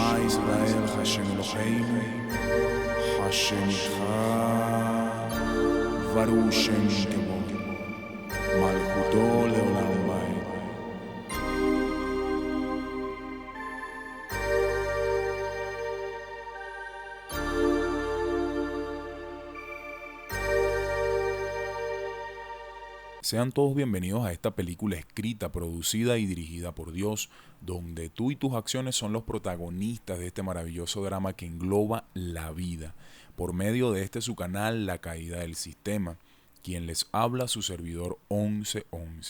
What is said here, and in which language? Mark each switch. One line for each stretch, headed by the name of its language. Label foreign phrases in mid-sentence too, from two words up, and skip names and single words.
Hebrew: ישראל, השם אלהינו, השם אחד, ברוך שם כבוד, מלכותו לעולם ועד.
Spanish: Sean todos bienvenidos a esta película escrita, producida y dirigida por Dios, donde tú y tus acciones son los protagonistas de este maravilloso drama que engloba la vida, por medio de su canal La Caída del Sistema, quien les habla su servidor 1111.